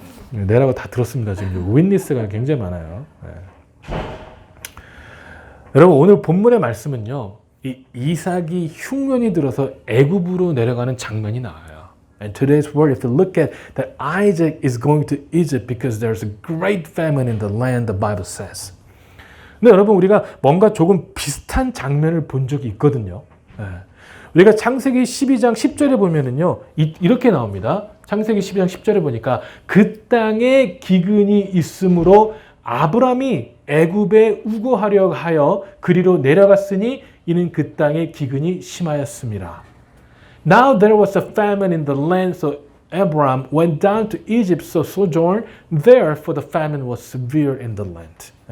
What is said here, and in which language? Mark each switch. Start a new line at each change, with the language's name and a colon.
Korean: 내라고 다 들었습니다. 지금 윈니스가 굉장히 많아요. 여러분, 오늘 본문의 말씀은요, 이 이삭이 흉년이 들어서 애굽으로 내려가는 장면이 나와요.
English: And today's word, if you look at that, Isaac is going to Egypt because there's a great famine in the land, the Bible says.
Korean: 근데 여러분, 우리가 뭔가 조금 비슷한 장면을 본 적이 있거든요. 우리가 창세기 12장 10절에 보면은요, 이렇게 나옵니다. 창세기 12장 10절에 보니까 그 땅에 기근이 있으므로 아브람이 애굽에 우거하려 하여 그리로 내려갔으니 이는 그 땅에 기근이 심하였습니다.
English: Now there was a famine in the land, so Abram went down to Egypt to sojourn there, for the famine was severe in the land.